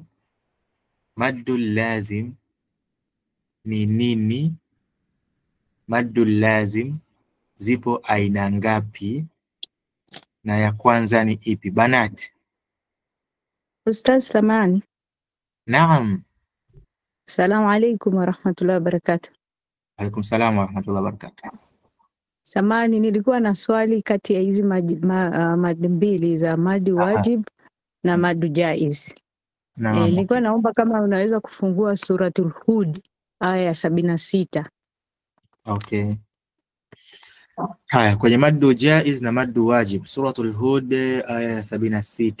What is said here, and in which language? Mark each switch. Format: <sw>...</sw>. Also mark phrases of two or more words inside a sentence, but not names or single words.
<ar>مد لازم</ar> <sw>ni nini? Maddu lazim zipo aina ngapi? Na ya kwanza ni ipi banati? Ustaz Samani. Naam.</sw> <ar>السلام عليكم ورحمة الله وبركاته. عليكم السلام ورحمة الله وبركاته.</ar> <sw>Samani, nilikuwa na swali kati ya hizi madi mbili za</sw> <ar>مد واجب</ar> <sw>na</sw> <ar>مد جائز.</ar> <sw>Nilikuwa naomba kama unaweza kufungua Suratul Hud aya ya 76. Okay. Haya, kwenye</sw> <ar>مد جائز</ar> <sw>na</sw> <ar>مد واجب,</ar> <sw>Suratul Hud aya ya 76.</sw>